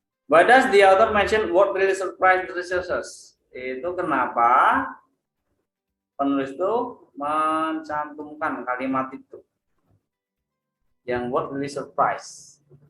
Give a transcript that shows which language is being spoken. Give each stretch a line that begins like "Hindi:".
English: Why does the author mention what really surprised the researchers?
Indonesian: Itu kenapa penulis itu mencantumkan kalimat itu. Yang
English: what really surprised.